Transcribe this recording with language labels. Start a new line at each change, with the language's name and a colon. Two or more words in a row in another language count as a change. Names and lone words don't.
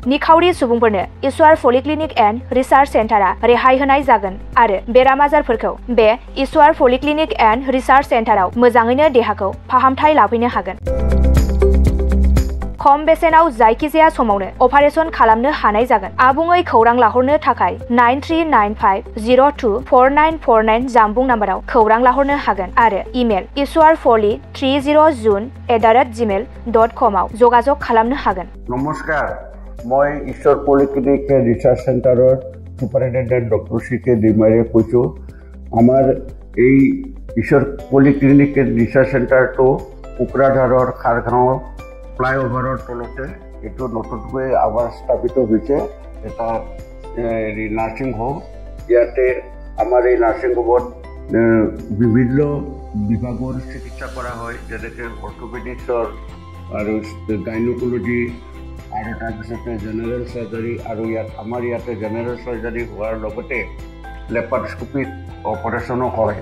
Bodo: निखावरि सुबुंफोरनो ईश्वर पलिक्लिनिक एन्ड रिसार्च सेन्टारा रेहाय होनाय जागोन आरो बेराम आजारफोरखौ बे ईश्वर पलिक्लिनिक एन्ड रिसार्च सेन्टाराव मोजाङैनो देहाखौ फाहामथाय लाफैनो हागोन। खम बेसेनाव जायखिजाया समावनो अपारेशन खालामनो हानाय जागोन। आबुङै खौरां लाहरनो थाखाय 9395024949 जानबुं नाम्बाराव खौरां लाहरनो हागोन आरो इमेल ishwarpoli30june@gmail.com आव जगाजग खालामनो हागोन।
Assamese: নমস্কাৰ, মই ঈশ্বৰ পলিক্লিনিক ৰিচাৰ্চ চেণ্টাৰৰ চুপাৰিণ্টেণ্ডেণ্ট ডক্টৰ CK দৈমাৰীয়ে কৈছো। आमार এই ईश्वर पलिक्लिनिक रिसार्च सेन्टारটো কোকৰাঝাৰৰ খাৰগাঁও ফ্লাইঅভাৰৰ তলতে এইটো নতুনকৈ আবাৰ স্থাপিত হৈছে এটা নাৰ্ছিং হোম। ইয়াতে আমাৰ এই নাৰ্ছিং হোমত বিভিন্ন বিভাগৰ চিকিৎসা কৰা হয়, যেনেকৈ অৰ্থোপেডিক্সৰ আৰু গাইনোকলজি আৰু তাৰপিছতে জেনেৰেল চাৰ্জাৰী, আৰু আমাৰ ইয়াতে জেনেৰেল চাৰ্জাৰী হোৱাৰ লগতে লেপাৰস্কোপিক অপাৰেশ্যনো হয়।